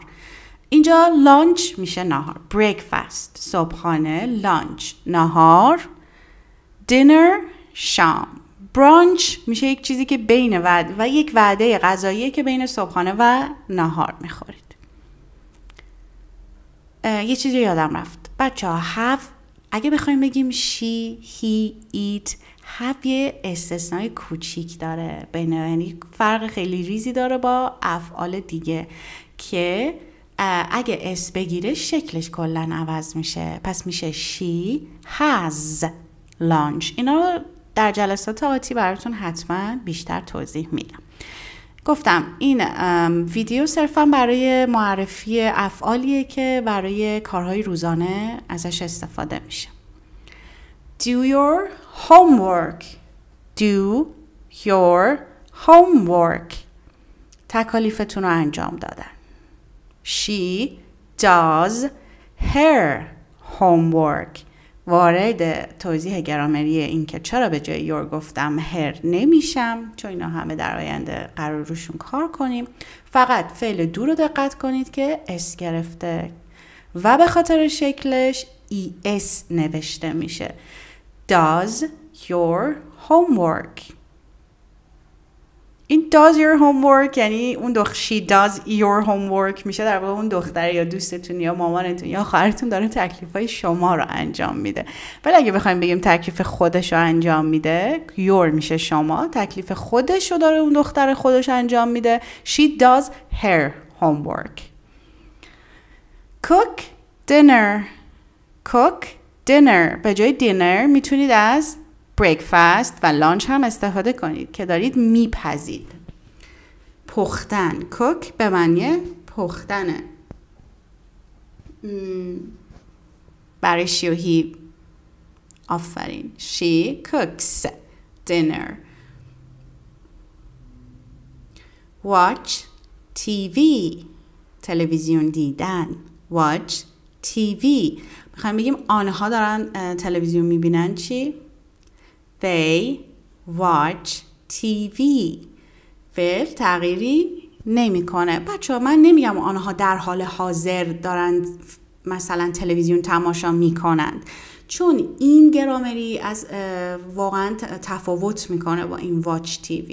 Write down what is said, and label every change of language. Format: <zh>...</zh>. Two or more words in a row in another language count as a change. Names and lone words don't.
<fa>اینجا lunch میشه نهار. breakfast صبحانه، lunch نهار، dinner شام. brunch میشه یک چیزی که بین و یک وعده غذایی که بین صبحانه و نهار میخورید. یه چیزی یادم رفت بچه ها، have اگه بخوایم بگیم</fa> <en>she, he, it،</en> <fa>have یه استثنای کوچیک داره بین، یعنی فرق خیلی ریزی داره با افعال دیگه که اگه اس بگیره شکلش کلن عوض میشه. پس میشه</fa> <en>she has lunch.</en> <fa>اینا رو در جلسات آتی براتون حتما بیشتر توضیح میدم. گفتم این ویدیو صرفا برای معرفی افعالیه که برای کارهای روزانه ازش استفاده میشه.</fa> <en>Do your homework. Do your homework.</en> <fa>تکالیفتون رو انجام دادن.</fa> <en>She does her homework.</en> <fa>وارد توضیح گرامری این که چرا به جای your گفتم her نمیشم، چون اینا همه در آینده قرار روشون کار کنیم. فقط فعل دو رو دقت کنید که اس گرفته و به خاطر شکلش es نوشته میشه.</fa> <en>Does your homework.</en> <fa>این</fa> <en>does your homework</en> <fa>یعنی اون</fa> <en>she does your homework</en> <fa>میشه در واقع اون دختر یا دوستتون یا مامانتون یا خواهرتون داره تکلیفای شما رو انجام میده. ولی اگه بخوایم بگیم تکلیف خودش رو انجام میده، your میشه شما، تکلیف خودش رو داره اون دختر خودش انجام میده.</fa> <en>She does her homework. cook dinner</en> <fa>به جای dinner میتونید از breakfast و لانچ هم استفاده کنید که دارید میپزید. پختن cook به معنی پختنه. برای she و he آفرین.</fa> <en>She cooks dinner. watch TV</en> <fa>تلویزیون دیدن.</fa> <en>watch TV</en> <fa>میخوایم بگیم آنها دارن تلویزیون میبینن چی؟</fa> <en>They watch TV.</en> <fa>فعل تغییری نمیکنه. بچه‌ها من نمیگم آنها در حال حاضر دارن مثلا تلویزیون تماشا میکنند، چون این گرامری از واقعا تفاوت میکنه با این</fa> <en>watch TV.</en>